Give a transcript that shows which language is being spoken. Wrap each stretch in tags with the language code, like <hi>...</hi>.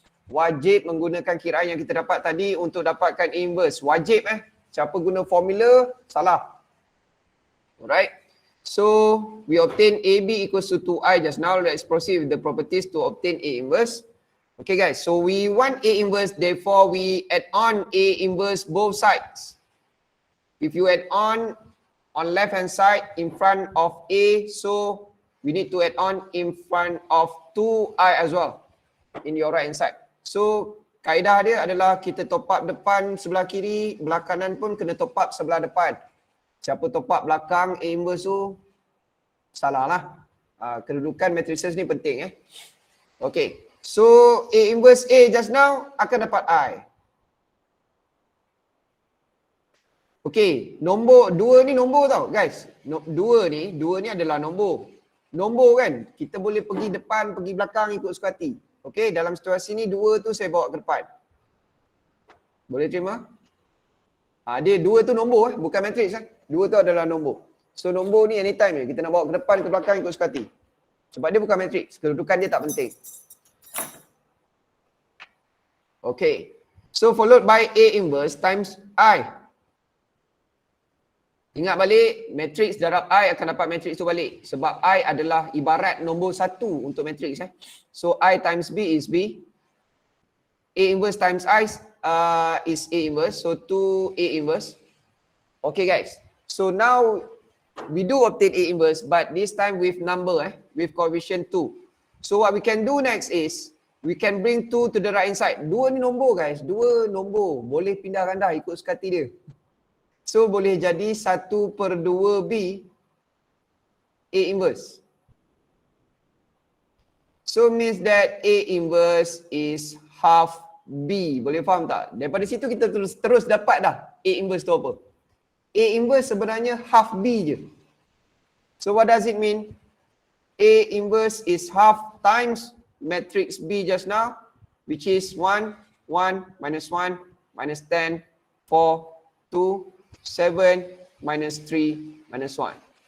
<ms>Wajib menggunakan kiraan yang kita dapat tadi untuk dapatkan inverse. Wajib Siapa guna formula, salah. Alright.</ms> <en>So, we obtain AB equals to 2i just now. Let's proceed with the properties to obtain A inverse. Okay guys, so we want A inverse, therefore we add on A inverse both sides. If you add on left hand side in front of A, so we need to add on in front of 2i as well in your right hand side.</en> <ms>So, kaedah dia adalah kita top up depan sebelah kiri, belah kanan pun kena top up sebelah depan. Siapa top up belakang A inverse tu, salah lah. Kedudukan matrices ni penting Okay, so A inverse A just now akan dapat I. Okay, nombor 2 ni nombor tau guys. 2 ni adalah nombor. Nombor kan, kita boleh pergi depan, pergi belakang ikut suka hati. Okay, dalam situasi ni 2 tu saya bawa ke depan. Boleh terima? Dia 2 tu nombor bukan matrix 2 tu adalah nombor. So nombor ni anytime kita nak bawa ke depan, ke belakang ikut suka hati. Sebab dia bukan matrix, kedudukan dia tak penting.</ms> <en>Okay, so followed by A inverse times I.</en> <ms>Ingat balik, matrix darab I akan dapat matrix tu balik. Sebab I adalah ibarat nombor 1 untuk matrix.</ms> <en>So I times B is B. A inverse times I is A inverse. So 2A inverse. Okay guys. So now we do obtain A inverse, but this time with number, with coefficient 2. So what we can do next is, We can bring 2 to the right hand side.</en> <ms>2 ni nombor guys. 2 nombor. Boleh pindah rendah ikut suka hati dia. So boleh jadi 1/2B A inverse.</ms> <en>So means that A inverse is half B.</en> <ms>Boleh faham tak? Daripada situ kita terus dapat dah A inverse tu apa. A inverse sebenarnya half B je.</ms> <en>So what does it mean? A inverse is half times matrix B just now, which is 1, 1, minus 1, minus 10, 4, 2, 7, minus 3, minus 1.</en>